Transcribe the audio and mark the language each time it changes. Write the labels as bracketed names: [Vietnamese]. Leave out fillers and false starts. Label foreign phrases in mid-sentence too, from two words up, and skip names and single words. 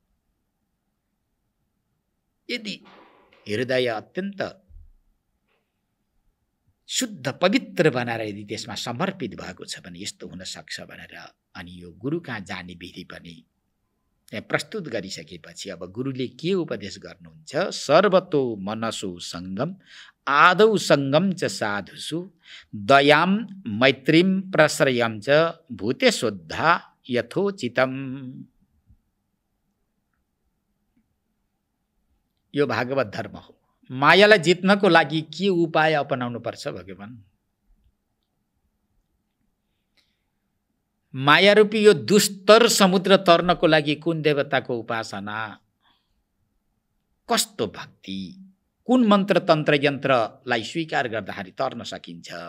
[Nepali] यदि हृदय अत्यन्त शुद्ध पवित्र बनाएर यदि त्यसमा समर्पित भएको छ भने यस्तो हुन सक्छ भनेर अनि यो गुरु कहाँ जाने विधि पनि प्रस्तुत गरिसकेपछि अब गुरुले के उपदेश गर्नुहुन्छ? [Sanskrit] सर्वतो मनसो संगम आदौ संगम च साधुषु दयाम मैत्रीम प्रश्रयम च भूतेशोद्धा यथोचितम। [Nepali] यो भागवत धर्म हो। मायालाई जित्नको लागि के उपाय अपनाउनु पर्छ भगवान? माया रूपी यो दुस्तर समुद्र तर्नको लागि कुन देवताको उपासना, कस्तो भक्ति, कुन मन्त्र तन्त्र यन्त्रलाई स्वीकार गर्दाखेरि तर्न सकिन्छ?